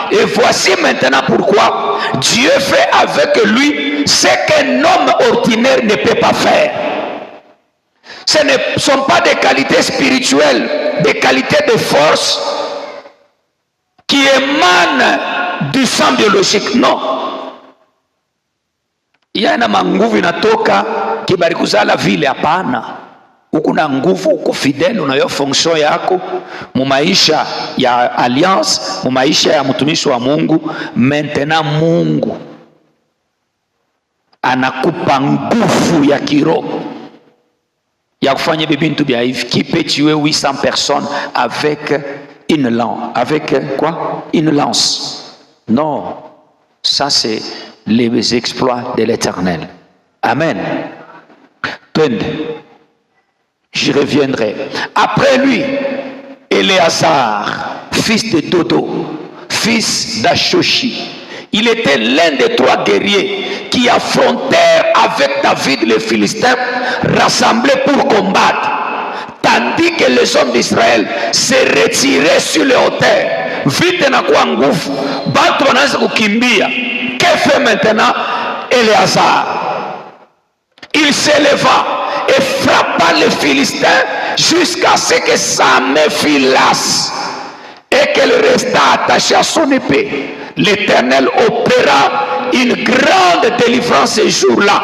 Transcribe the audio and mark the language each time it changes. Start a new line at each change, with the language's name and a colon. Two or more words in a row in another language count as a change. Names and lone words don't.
French: Et voici maintenant pourquoi Dieu fait avec lui ce qu'un homme ordinaire ne peut pas faire. Ce ne sont pas des qualités spirituelles, des qualités de force qui émanent du sang biologique. Non. Il y a
Swahili: na nguvu inatoka kibarikuzala vile, hapana. Uko na nguvu, uko fidèle, unayo fonction yako mu maisha ya alliance, mu maisha ya mtumishi wa Mungu. Maintenant Mungu anakupa nguvu ya kiroho ya kufanya bintu bya hivi.
French: Qui peut tuer 800 personnes avec une lance? Avec quoi? Une lance? Non. Ça c'est les exploits de l'Éternel. Amen. J'y reviendrai. Après lui, Éléazar, fils de Dodo, fils d'Ashoshi. Il était l'un des 3 guerriers qui affrontèrent avec David les Philistins rassemblés pour combattre. Tandis que les hommes d'Israël se retiraient sur les hauteurs.
Swahili: Vite na kwa nguvu, batu wanaanza kukimbia.
French: Que fait maintenant Éléazar? Il s'éleva et frappa les Philistins jusqu'à ce que sa main fût lasse et qu'elle resta attachée à son épée. L'Éternel opéra une grande délivrance ce jour-là.